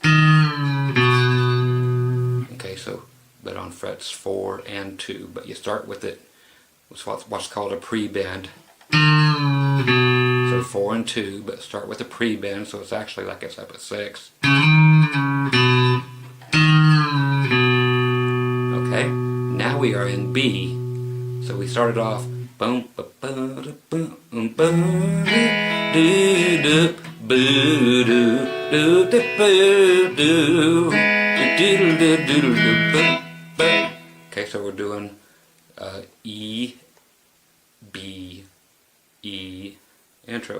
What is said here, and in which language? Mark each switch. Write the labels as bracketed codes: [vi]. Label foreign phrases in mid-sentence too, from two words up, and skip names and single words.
[en] Okay, so, but on frets 4 and 2, but you start with it, what's called a pre-bend. So 4 and 2, but start with a pre-bend, so it's actually like it's up at 6. Okay, now we are in B. So we started off boom ba ba da boom ba do do boo do do do boo do do do do do. Okay, so we're doing E, B, E, intro.